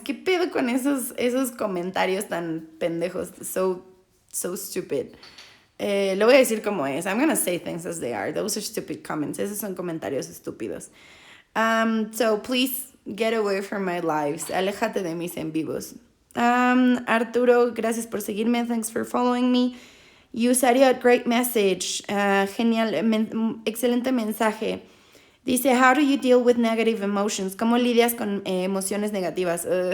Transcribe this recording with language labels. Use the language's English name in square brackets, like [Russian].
[Spanish] ¿Qué pedo con esos comentarios tan pendejos? [English] So stupid. [Spanish] Lo voy a decir como es. [English] I'm gonna say things as they are. Those are stupid comments. [Spanish] Esos son comentarios estúpidos. [English] So please get away from my lives. [Spanish] Aléjate de mis en vivos. Arturo, gracias por seguirme. [English] Thanks for following me. Usariot, great message. [Spanish] Genial, excelente mensaje. [English] Dice, how do you deal with negative emotions? [Spanish] ¿Cómo lidias con emociones negativas?